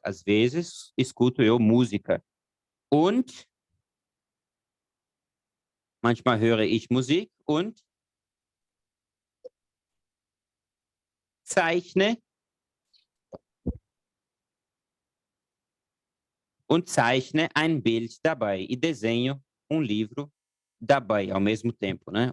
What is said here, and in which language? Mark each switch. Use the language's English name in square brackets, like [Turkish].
[Portuguese] Às vezes, escuto eu música. [German] Und manchmal höre ich Musik und zeichne ein Bild dabei. [Portuguese] E desenho livro dabei, ao mesmo tempo, né?